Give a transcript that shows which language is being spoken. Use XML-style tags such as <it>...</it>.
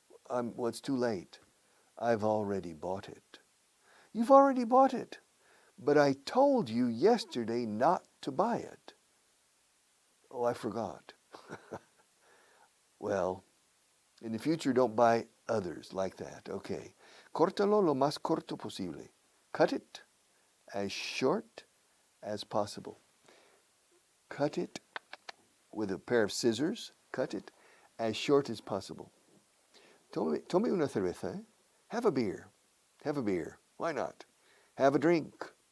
<en>Well, it's too late. I've already bought it. You've already bought it. But I told you yesterday not to buy it. Oh, I forgot. Well, in the future, don't buy others like that. Okay.</en> <es>Córtalo lo más corto posible.</es> <en>Cut it as short as possible. Cut it with a pair of scissors. Cut it as short as possible.</en> <es>Tome una cerveza.</es> <en>Have a beer. Have a beer. Why not? Have a drink.</en>